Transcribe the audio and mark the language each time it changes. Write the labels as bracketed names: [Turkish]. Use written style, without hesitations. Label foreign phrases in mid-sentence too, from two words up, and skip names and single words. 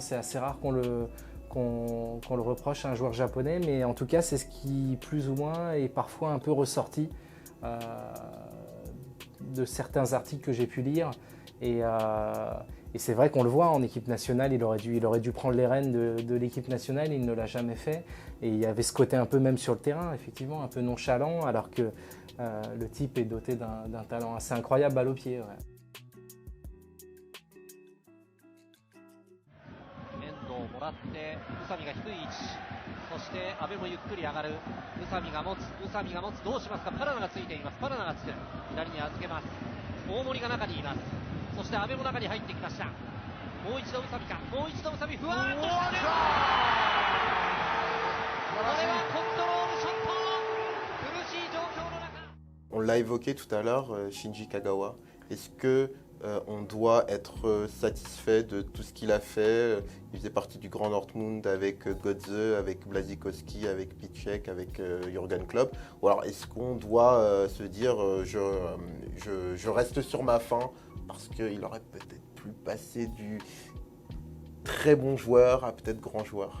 [French] C'est assez rare qu'on le reproche à un joueur japonais, mais en tout cas, c'est ce qui, plus ou moins, est parfois un peu ressorti de certains articles que j'ai pu lire. Et c'est vrai qu'on le voit en équipe nationale, il aurait dû prendre les rênes de l'équipe nationale, il ne l'a jamais fait. Et il y avait ce côté un peu même sur le terrain, effectivement, un peu nonchalant, alors que le type est doté d'un talent assez incroyable balle au pied. Ouais. [Japanese] 遠藤もらって宇佐美が低い位置、そして阿部もゆっくり上がる。宇佐美が持つ、どうしますか。パラナがついています。パラナがつく、左に預けます。大森が中にいます。そして阿部も中に入ってきました。もう一度宇佐美か、もう一度宇佐美、ふわーっとしてる。これはコントロールショット。苦しい状況の中。 [French] On l'a évoqué tout à l'heure, Shinji Kagawa. Est-ce que on doit être satisfait de tout ce qu'il a fait? Il faisait partie du Grand Dortmund avec Götze, avec Błaszczykowski, avec Piszczek, avec Jürgen Klopp. Ou alors est-ce qu'on doit se dire je reste sur ma faim parce qu'il aurait peut-être pu passer du très bon joueur à peut-être grand joueur?